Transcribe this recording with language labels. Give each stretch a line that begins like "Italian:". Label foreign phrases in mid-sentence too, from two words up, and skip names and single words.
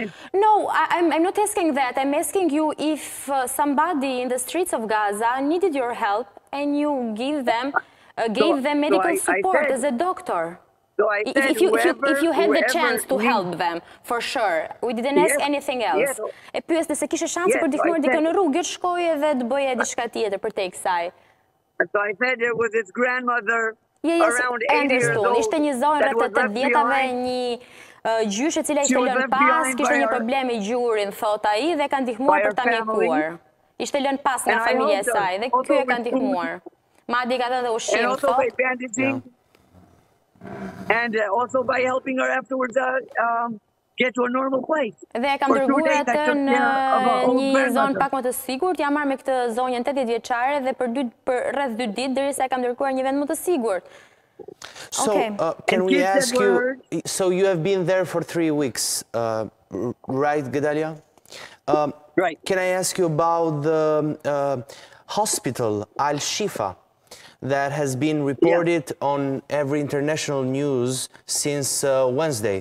English: No, I'm not asking that. I'm asking you if somebody in the streets of Gaza needed your help and you gave them medical support as a doctor. So I said, if you had the chance to help them, for sure. We didn't ask anything else.
Albanian: E pyes nëse kishe shanse për ndihmuar dikën në rrugë, të shkojë dhe të bëje diçka tjetër për te kësaj.
English: So I said there was his grandmother around 80 years old.
Albanian: Ishte një zonjë rreth të 80-tave, një gjyshe e cila ishte lënë pas, kishte një problem me gjurin, thot ai, dhe ka ndihmuar për ta mjekuar. Ishte lënë pas nga familja e saj dhe ky e ka ndihmuar. Madje ka dhënë ushqim, thot.
English: And also by helping her afterwards get to a normal place.
Albanian: Dhe kam dërguar atë në një zonë pak më të sigurt. Jam marrë me këtë zonjën 80 vjeçare dhe për rreth 2 ditë derisa e kam dërguar një vend më të sigurt.
English: So can we ask you? So you have been there for 3 weeks, right, Gedalia? Right. Can I ask you about the hospital Al-Shifa that has been reported on every international news since Wednesday?